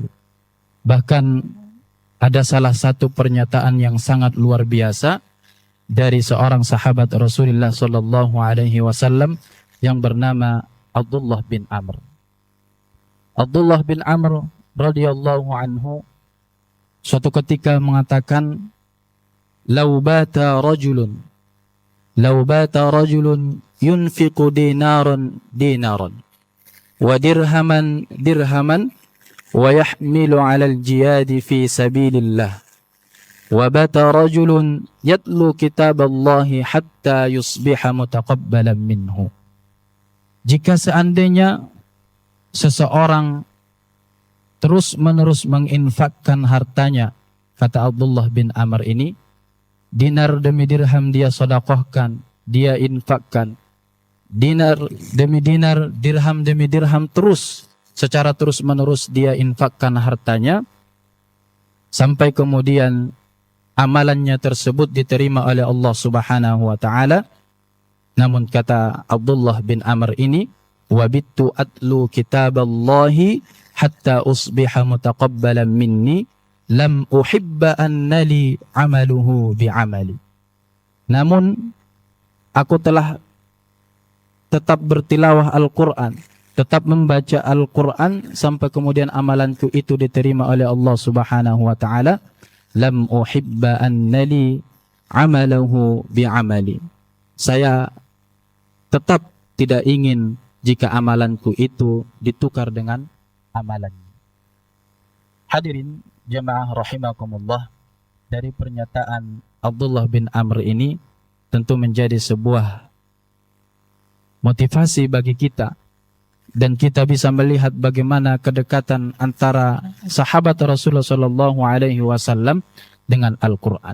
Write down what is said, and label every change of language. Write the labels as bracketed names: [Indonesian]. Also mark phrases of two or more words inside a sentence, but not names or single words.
[Indonesian] Bahkan ada salah satu pernyataan yang sangat luar biasa dari seorang sahabat Rasulullah [Arabic] صلى الله عليه وسلم [Indonesian] yang bernama Abdullah bin Amr. Abdullah bin Amr [Arabic] رضي الله عنه [Indonesian] suatu ketika mengatakan, [Arabic] "لو بات رجل ينفق دينارا و درهما و يحمل على الجهاد في سبيل الله و بات رجل يتلو كتاب الله حتى يصبح متقبلا منه." [Indonesian] Jika seandainya seseorang terus-menerus menginfakkan hartanya, kata Abdullah bin Amr ini, dinar demi dirham dia sedekahkan, dia infakkan, dinar demi dinar, dirham demi dirham, terus secara terus-menerus dia infakkan hartanya, sampai kemudian amalannya tersebut diterima oleh Allah [Arabic] سبحانه وتعالى. [Indonesian] Namun kata Abdullah bin Amr ini, [Arabic] وبت أتلو كتاب الله حتى أصبح متقبلا مني لم أحب أن لي عمله بعملي. [Indonesian] Namun aku telah tetap bertilawah Al-Quran, tetap membaca Al-Quran sampai kemudian amalanku itu diterima oleh Allah [Arabic] سبحانه وتعالى, لم أحب أن لي عمله بعملي. [Indonesian] Saya tetap tidak ingin jika amalanku itu ditukar dengan amalannya. Hadirin jamaah rahimakumullah, dari pernyataan Abdullah bin Amr ini tentu menjadi sebuah motivasi bagi kita, dan kita bisa melihat bagaimana kedekatan antara sahabat Rasulullah [Arabic] صلى الله عليه وسلم [Indonesian] dengan Al-Quran.